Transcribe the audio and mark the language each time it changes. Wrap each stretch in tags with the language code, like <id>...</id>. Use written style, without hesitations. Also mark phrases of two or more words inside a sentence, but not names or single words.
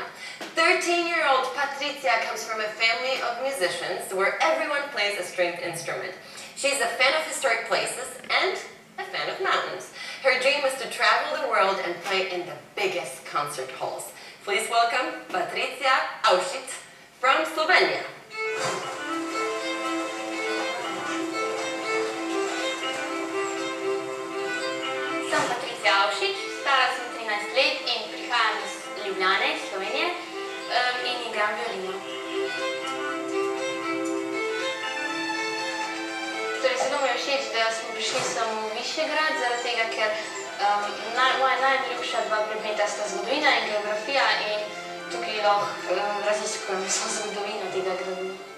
<en>13-year-old Patricia comes from a family of musicians where everyone plays a stringed instrument. She's a fan of historic places and a fan of mountains. Her dream is to travel the world and play in the biggest concert halls. Please welcome Patricia Aušič from Slovenia.</en> <sl>Sem Patricia Aušič, stara sem 13 let in prihajam iz Ljubljane, iz Slovenije in igram violino. Torej, zelo mi je všeč, da smo prišli sem v Višegrad, zaradi tega, ker moja najljubša dva predmeta sta zgodovina in geografija in tukaj lahko raziskujem vso zgodovino tega gradu.</sl>